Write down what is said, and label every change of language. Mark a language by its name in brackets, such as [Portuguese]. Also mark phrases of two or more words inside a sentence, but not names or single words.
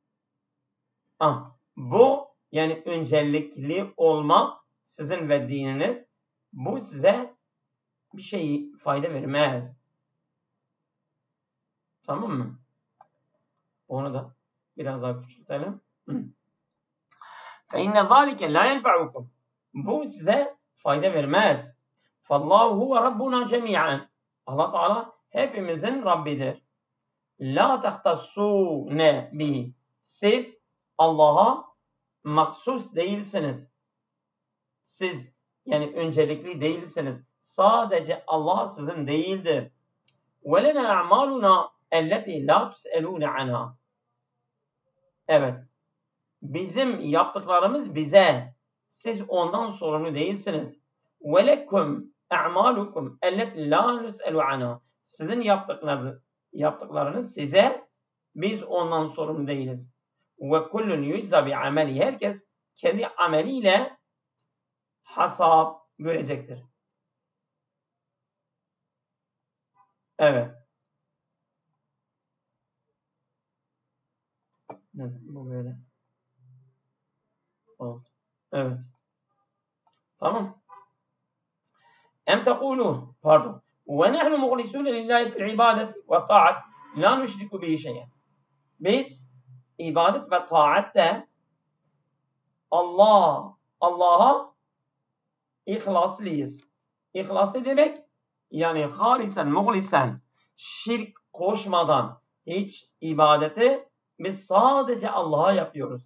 [Turkish] Bu yani öncelikli olmak sizin ve dininiz, bu size bir şey fayda vermez. Tamam mı? Onu da biraz daha küçültelim. [Arabic] فَاِنَّ ذَٰلِكَ لَا يَنْفَعُكُمْ. [Turkish] Bu size fayda vermez. [Arabic] فَاللّٰهُ هُوَ رَبُّنَا جَمِيعًا. [Turkish] Allah Teala hepimizin Rabbidir. [Arabic] لَا تَخْتَصُّونَ بِهِ. [Turkish] Siz Allah'a mahsus değilsiniz. Siz yani öncelikli değilsiniz. Sadece Allah sizin değildir. [Arabic] وَلَنَا اَعْمَالُنَا اَلَّتِي لَا تُسْأَلُونَ عَنْهَا. [Turkish] Evet. Bizim yaptıklarımız bize. Siz ondan sorumlu değilsiniz. [Arabic] وَلَكُمْ اَعْمَالُكُمْ اَلَّتِي لَا نُسْأَلُ عَنْهَا. [Turkish] Sizin yaptıklarınız size. Biz ondan sorumlu değiliz. [Arabic] وَكُلٌّ يُجْزَ بِعَمَلِهِ. [Turkish] Herkes kendi ameliyle hesap görecektir. Evet. Bu böyle. Oldu. Evet. Tamam. Pardon. [Arabic] وَنَحْنُ مُخْلِصُونَ لِلّٰهِ فِي الْعِبَادَةِ وَالطَّاعَةِ لَا نُشْرِكُ بِهِ شَيْئًا. [Turkish] Biz ibadet ve taatte Allah'a ihlaslıyız. İhlaslı demek yani halisen, muhlisen, şirk koşmadan hiç ibadeti biz sadece Allah'a yapıyoruz.